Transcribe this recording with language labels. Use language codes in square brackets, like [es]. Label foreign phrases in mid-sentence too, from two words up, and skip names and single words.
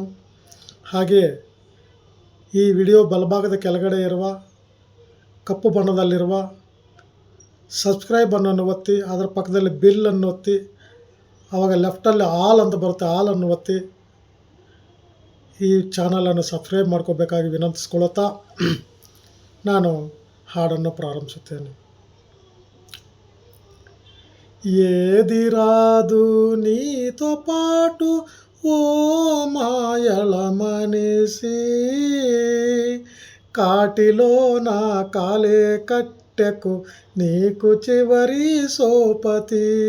[kn] ಹಾಗೆಯೇ ಈ ವಿಡಿಯೋ ಬಲಭಾಗದ ಕೆಳಗಡೆ ಇರುವ ಕಪ್ಪು ಬಣ್ಣದಲ್ಲಿರುವ ಸಬ್ಸ್ಕ್ರೈಬ್ ಅನ್ನು ಒತ್ತಿ, ಅದರ ಪಕ್ಕದಲ್ಲಿ ಬಿಲ್ ಅನ್ನು ಒತ್ತಿ, ಆವಾಗ ಲೆಫ್ಟಲ್ಲಿ ಆಲ್ ಅಂತ ಬರುತ್ತೆ, ಆಲನ್ನು ಒತ್ತಿ ಈ ಚಾನಲನ್ನು ಸಬ್ಸ್ಕ್ರೈಬ್ ಮಾಡ್ಕೋಬೇಕಾಗಿ ವಿನಂತಿಸ್ಕೊಳ್ಳುತ್ತಾ ನಾನು ಹಾಡನ್ನು ಪ್ರಾರಂಭಿಸುತ್ತೇನೆ. [te] ఏదిరాదు నీతో పాటు ఓ మాయల మనిషి, కాటిలో నా కాలే కట్టెకు నీకు చివరి సోపతి.